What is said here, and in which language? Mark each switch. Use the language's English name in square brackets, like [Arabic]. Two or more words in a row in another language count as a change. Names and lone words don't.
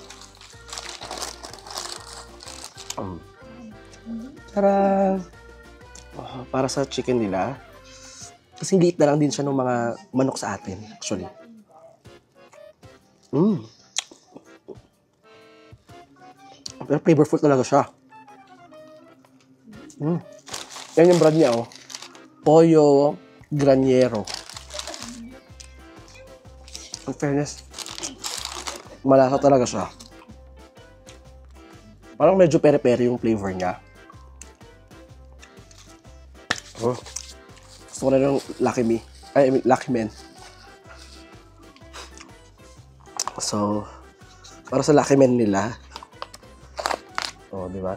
[Filipino] Para sa chicken nila, kasi liit na lang din siya ng mga manok sa atin, actually. Pero flavorful talaga siya. Yan yung brand niya, oh. Pollo Granero. [English] In fairness, [Filipino] malasa talaga siya. Parang medyo pere-pere yung flavor niya. Gusto ko na yung Lucky Men. So, para sa Lucky Men nila, di ba?